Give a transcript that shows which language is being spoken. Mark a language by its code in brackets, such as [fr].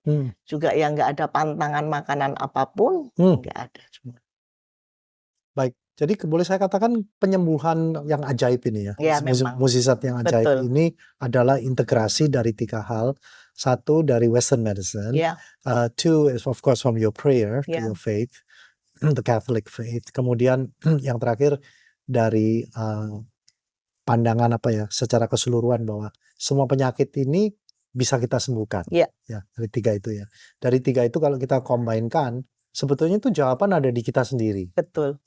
[id] hmm, juga yang nggak ada pantangan makanan apapun, hmm. nggak ada. Baik, jadi boleh saya katakan penyembuhan yang ajaib ini ya, Ya memang, mukjizat yang ajaib betul. ini adalah integrasi dari 3 hal. Satu dari Western medicine, Ya, [en] two is of course from your prayer to [id] ya, [en] your faith, the Catholic faith. [id] Kemudian yang terakhir dari, pandangan apa ya, secara keseluruhan bahwa semua penyakit ini bisa kita sembuhkan. ya, Ya, dari 3 itu ya. Dari 3 itu kalau kita combine-kan, sebetulnya itu jawaban ada di kita sendiri. betul,